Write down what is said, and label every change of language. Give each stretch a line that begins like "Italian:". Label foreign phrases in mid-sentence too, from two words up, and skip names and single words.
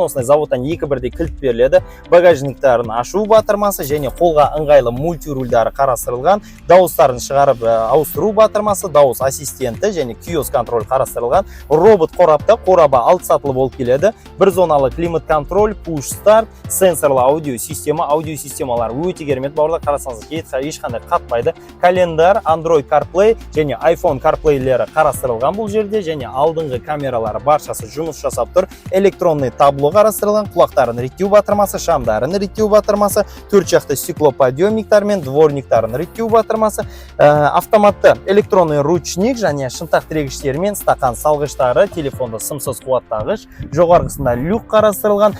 Kazakh: Осындай заводтан екі бірдей кілт беріледі. Багажниктарын ашу батырмасы және қолға ыңғайлы мультирульдары қарастырылған. Дауыстарын шығарып ауыстыру батырмасы, дауыс ассистенті және
Russian: киоск контроль
Kazakh: қарастырылған. Робот қорапта, қораба 6 сатылы болып келеді. Бір зоналы
Russian: климат контроль,
English: push start,
Kazakh: сенсорлы аудиосистемалар өте керемет. Бауырлар, қарасаңыздар, ешқандай қатпайды. Календар, Android CarPlay және iPhone CarPlay-лері қарастырылған бұл жерде, және алдыңғы камералары баршасы жұмыс жасап тұр.
Russian: Электронный табло
Kazakh: қарастырылған, құлақтарын реттеу батырмасы, шамдарын реттеу батырмасы, 4 жақты стеклоподъемниктар мен дворниктарын реттеу батырмасы, автоматты
Russian: электронный ручник
Kazakh: және шынтақ тірегіштері мен стақан салғыштары, телефонды сымсыз қуаттағыш, жоғарғысында люк қарастырылған.